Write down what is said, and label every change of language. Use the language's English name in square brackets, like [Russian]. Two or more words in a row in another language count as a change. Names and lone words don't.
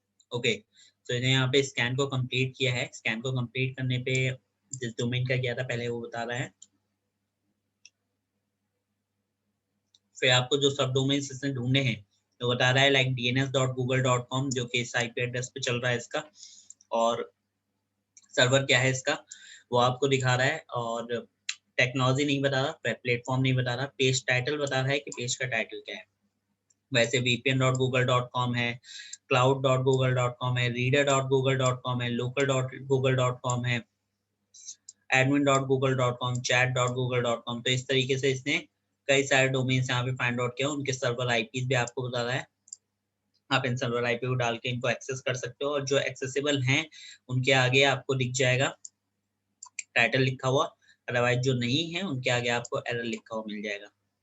[Hindi] ओके, तो इन्हें यहाँ पे स्कैन को कंप्लीट किया है। स्कैन को कंप्लीट करने पे जिस डोमेन का किया था पहले वो बता रहा है। फिर आपको जो [English] sub domains [Hindi] इसने ढूंढने हैं तो बता रहा है लाइक dns.google.com जो कि इस [English] IP address [Hindi] पे चल रहा है इसका, और सर्वर क्या है इसका वो आपको दिखा रहा है, और टेक्नोलॉजी नहीं बता रहा, प्लेटफॉर्म नहीं बता रहा, [English] page title [Hindi] बता रहा है कि पेज का टाइटल क्या है। वैसे vpn.google.com है, cloud.google.com है, reader.google.com है, local.google.com है, admin.google.com, chat.google.com। तो इस तरीके से इसने कई सारे डोमेन्स यहाँ पे [English] find out [Hindi] किया, उनके [English] server IPs [Hindi] भी आपको बता रहा है। आप इन [English] server IP [Hindi] को डाल के इनको एक्सेस कर सकते हो, और जो एक्सेसिबल हैं उनके आगे आपको दिख जाएगा टाइटल लिखा हुआ, अदरवाइज जो नहीं है उनके आगे आपको एरर लिखा हुआ मिल जाएगा।